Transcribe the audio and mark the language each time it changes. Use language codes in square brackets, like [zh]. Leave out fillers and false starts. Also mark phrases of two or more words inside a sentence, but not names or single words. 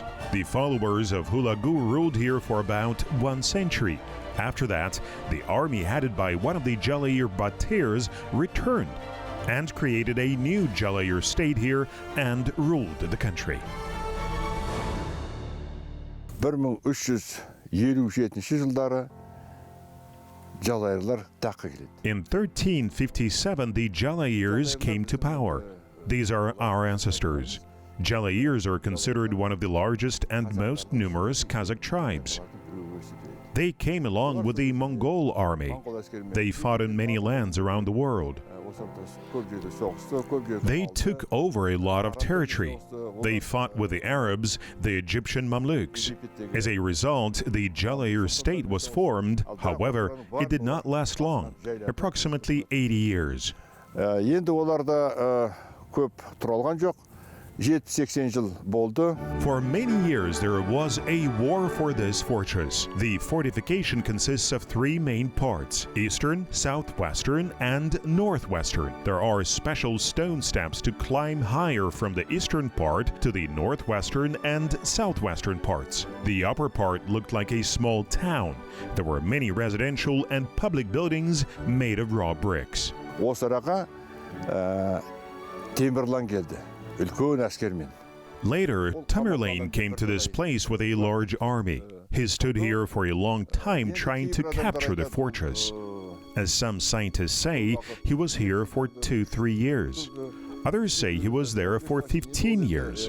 [en] The followers of Hulagu ruled here for about 1 century. After that, the army headed by one of the Zhalair batyrs returned and created a new Zhalair state here and ruled the country. [kk] 1357 жылдары Zhalaiрлар таққа келеді. [en] In 1357, the Zhalairs came to power. These are our ancestors. Zhalairs are considered one of the largest and most numerous Kazakh tribes. They came along with the Mongol army. They fought in many lands around the world. They took over a lot of territory. They fought with the Arabs, the Egyptian Mamluks. As a result, the Zhalair state was formed. However, it did not last long, approximately 80 years. [kk] Енді оларда көп тұралған жоқ. 70-80 жыл болды. [en] For many years, there was a war for this fortress. The fortification consists of 3 main parts: eastern, southwestern, and northwestern. There are special stone steps to climb higher from the eastern part to the northwestern and southwestern parts. The upper part looked like a small town. There were many residential and public buildings made of raw bricks. [kk] Осы араға Темірлан келді. Үлкен әскермен. [en] Later, Tamerlane came to this place with a large army. He stood here for a long time trying to capture the fortress. As some scientists say, he was here for 2-3 years. Others say he was there for 15 years.